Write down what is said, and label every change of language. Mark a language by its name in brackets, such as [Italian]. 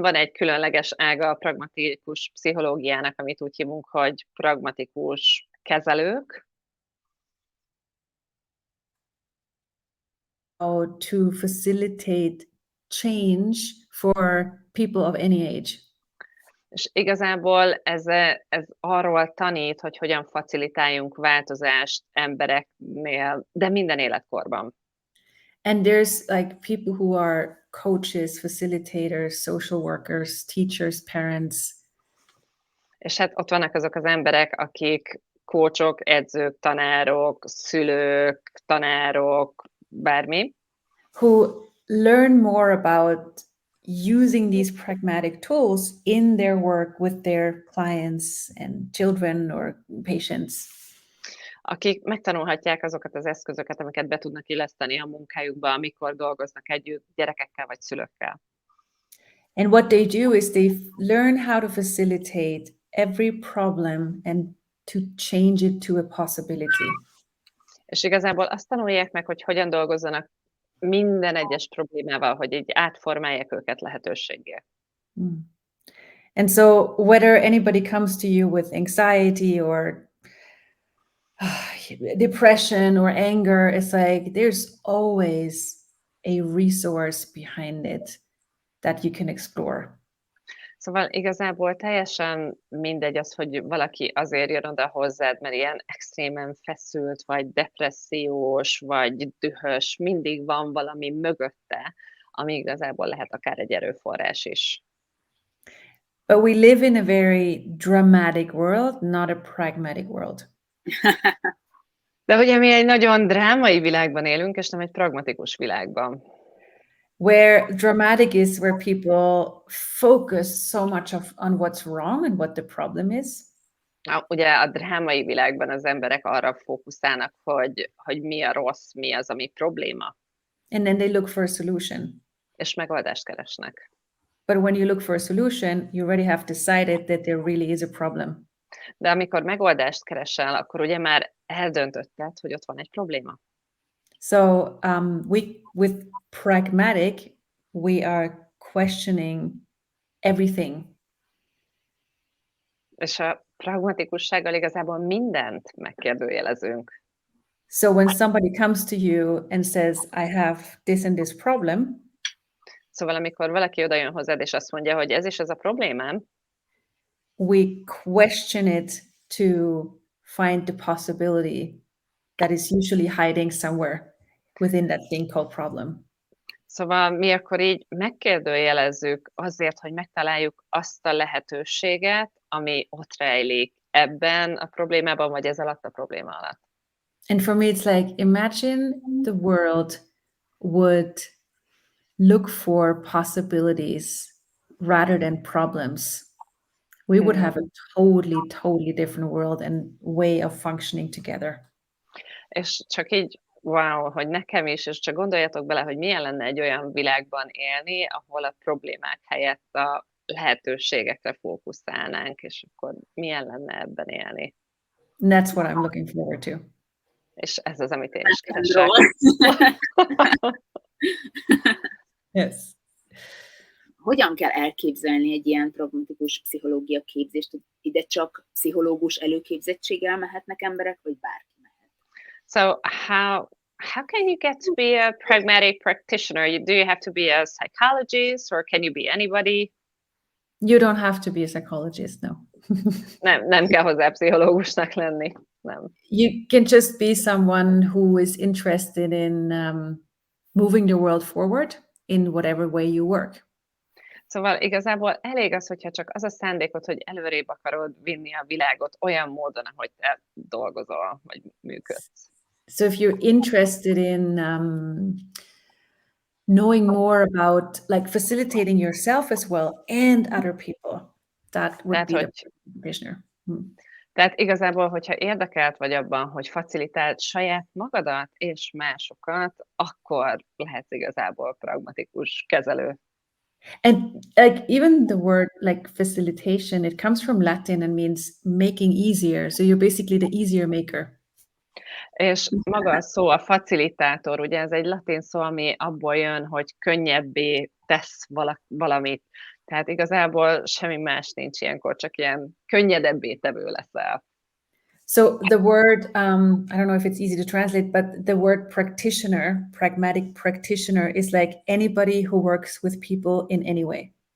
[Hungarian] Van egy különleges ága a pragmatikus pszichológiának, amit úgy hívunk, hogy pragmatikus kezelők. [English] How to facilitate change for people of any age. [Hungarian] És igazából ez arról tanít, hogy hogyan facilitáljunk változást embereknél, de minden életkorban. [English] And there's people who are coaches, facilitators, social workers, teachers, parents. [Hungarian] És hát ott vannak azok az emberek, akik coachok, edzők, tanárok, szülők, tanárok, bármi. [English] Who learn more about using these pragmatic tools in their work with their clients and children or patients. [Hungarian] Akik megtanulhatják azokat az eszközöket, amiket be tudnak illeszteni a munkájukba, amikor dolgoznak együtt gyerekekkel vagy szülőkkel. [English] And what they do is they learn how to facilitate every problem and to change it to a possibility. [Hungarian] És igazából azt tanulják meg, hogy hogyan dolgozzanak minden egyes problémával, hogy így átformálják őket lehetőséggé. [English] And so whether anybody comes to you with anxiety or depression or anger, it's there's always a resource behind it that you can explore. [Hungarian] Szóval igazából teljesen mindegy az, hogy valaki azért jön oda hozzád, mert ilyen extrémen feszült, vagy depressziós, vagy dühös, mindig van valami mögötte, ami igazából lehet akár egy erőforrás is. [English] But we live in a very dramatic world, not a pragmatic world. [Hungarian] De ugye mi egy nagyon drámai világban élünk, és nem egy pragmatikus világban. [English] Where dramatic is where people focus so much on what's wrong and what the problem is. [Hungarian] Ugye a drámai világban az emberek arra fókuszálnak, hogy mi a rossz, mi az, ami probléma. [English] And then they look for a solution. [Hungarian] És megoldást keresnek. [English] But when you look for a solution, you already have decided that there really is a problem. [Hungarian] De amikor megoldást keresel, akkor ugye már eldöntötted, hogy ott van egy probléma. [English] So with pragmatic, we are questioning everything. [Hungarian] És a pragmatikussággal igazából mindent megkérdőjelezünk. [English] So when somebody comes to you and says, I have this and this problem. [Hungarian] Szóval amikor valaki oda jön hozzád, és azt mondja, hogy ez is ez a problémám, [English] we question it to find the possibility that is usually hiding somewhere within that thing called problem. [Hungarian] Szóval mi akkor így megkérdőjelezzük azért, hogy megtaláljuk azt a lehetőséget, ami ott rejlik ebben a problémában, vagy ez alatt a probléma alatt. [English] And for me, it's like, imagine the world would look for possibilities rather than problems. We would have a totally different world and way of functioning together. [Hungarian] És csak így, wow, hogy nekem is, és csak gondoljatok bele, hogy milyen lenne egy olyan világban élni, ahol a problémák helyett a lehetőségekre fókuszálnánk, és akkor milyen lenne ebben élni. [English] And that's what I'm looking forward to. [Hungarian] És ez az, amit én is keresek. [English] Yes. [Hungarian] Hogyan kell elképzelni egy ilyen pragmatikus pszichológia képzést? Ide csak pszichológus előképzettséggel mehetnek emberek, vagy bárki mehet? [English] So how can you get to be a pragmatic practitioner? Do you have to be a psychologist, or can you be anybody? You don't have to be a psychologist, no. [Hungarian] Nem kell hozzá pszichológusnak lenni. Nem. [English] You can just be someone who is interested in moving the world forward in whatever way you work. [Hungarian] Szóval igazából elég az, hogyha csak az a szándékod, hogy előrébb akarod vinni a világot olyan módon, ahogy te dolgozol, vagy működsz. [English] So if you're interested in knowing more about like facilitating yourself as well and other people, that would be the practitioner. [Hungarian] Tehát igazából, hogyha érdekelt vagy abban, hogy facilitáld saját magadat és másokat, akkor lehetsz igazából pragmatikus kezelő. [English] And like even the word like facilitation, it comes from Latin and means making easier. So you're basically the easier maker. [Hungarian] És maga a szó, a facilitátor, ugye ez egy latin szó, ami abból jön, hogy könnyebbé tesz valamit. Tehát igazából semmi más nincs ilyenkor, csak ilyen könnyedebbé tevő leszel. [English] So the word, I don't know if it's easy to translate, but the word practitioner, pragmatic practitioner, is like anybody who works with people in any way.